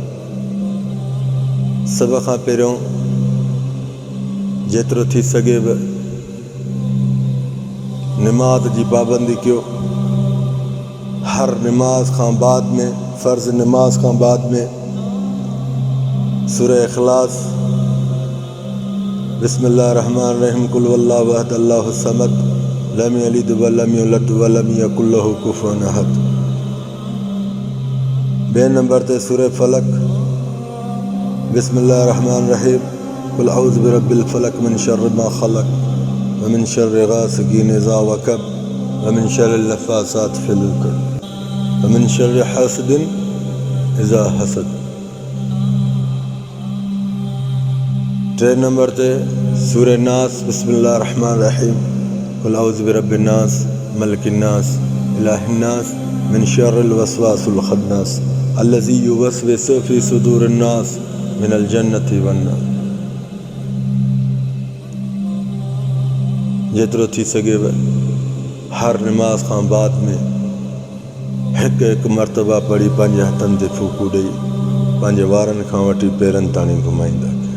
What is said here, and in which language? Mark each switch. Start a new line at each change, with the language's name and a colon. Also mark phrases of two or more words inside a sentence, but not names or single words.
Sindhi: सभ खां पहिरियों जेतिरो थी सघे बि निमाज़ जी पाबंदी कयो। हर निमाज़ खां बाद में, फ़र्ज़ निमाज़ खां बाद में सूरह इख़लास,
Arabic: بسم الله الرحمن الرحيم قل والله أحد الله الصمد لم يلد ولم يولد ولم يكن له كفوا أحد.
Sindhi: 2 नंबर ते सूरह फलक,
Arabic: بسم الله الرحمن الرحيم قل أعوذ برب الفلق من شر ما خلق ومن شر غاسق إذا وقب ومن شر النفاثات في العقد ومن شر حاسد إذا حسد.
Sindhi: टे नंबर ते सूरह नास
Arabic: بسم الله رحمن رحيم قل أعوذ برب الناس ملك الناس إله الناس من شر الوسواس الخناس الذي يوسوس في صدور الناس من الجنة والنار.
Sindhi: जेतिरो थी सघेव हर निमाज़ खां बाद में हिकु हिकु मरतबा पढ़ी पंहिंजे हथनि ते फूकू ॾेई पंहिंजे वारनि खां वठी पेरनि ताणी घुमाईंदा कया।